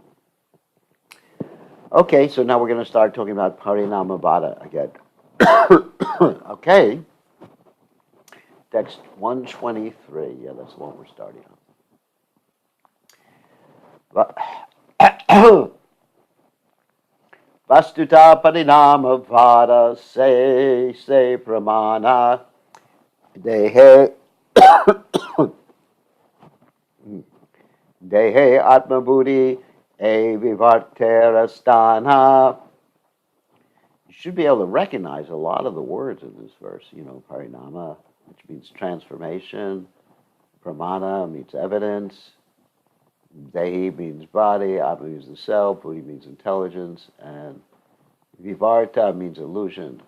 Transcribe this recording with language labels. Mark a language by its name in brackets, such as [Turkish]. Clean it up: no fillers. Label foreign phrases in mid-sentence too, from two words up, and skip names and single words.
[English] Okay, so now we're going to start talking about Parinamavada again. Okay, text 123. Yeah, that's the one we're starting on. [Sanskrit] Vastuta Parinamavada se pramana dehe dehe atmabuddhi e vivarterastana. [English] You should be able to recognize a lot of the words in this verse. Parinama, which means transformation. Pramana means evidence. Dehi means body. Atma means the self. Buddhi means intelligence. And vivarta means illusion.